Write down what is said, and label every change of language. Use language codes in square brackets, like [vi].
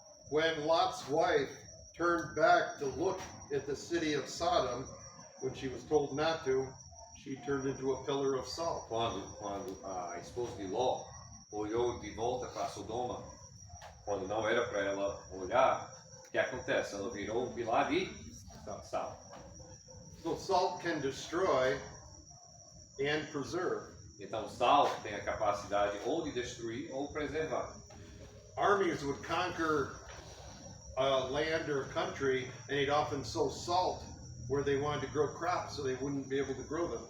[en] When Lot's wife turned back to look at the city of Sodom, when she was told not to, she turned into a pillar of salt. [pt] Quando a esposa de Ló olhou de volta para Sodoma, quando não era para ela olhar, o que acontece? Ela virou um pilar de sal. [en] So salt can destroy and preserve. [pt] Então, sal tem a capacidade ou de destruir ou preservar. [en] Armies would conquer a land or a country, and they'd often sow salt where they wanted to grow crops, so they wouldn't be able to grow them.